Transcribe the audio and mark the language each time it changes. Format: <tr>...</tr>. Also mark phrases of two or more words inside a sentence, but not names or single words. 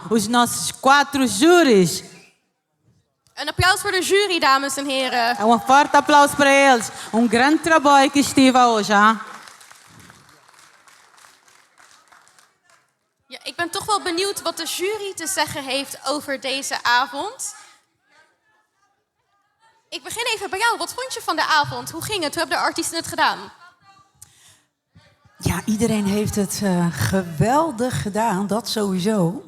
<pt>Os nossos 4 júris.</pt> <nl>Een applaus voor de jury, dames en heren.</nl> <pt>Um forte aplauso para eles. Grande trabalho que estive hoje. Hein?</pt> <nl>Ja, ik ben toch wel benieuwd wat de jury te zeggen heeft over deze avond. Ik begin even bij jou. Wat vond je van de avond? Hoe ging het? Hoe hebben de artiesten het gedaan? Ja, iedereen heeft het geweldig gedaan, dat sowieso.</nl>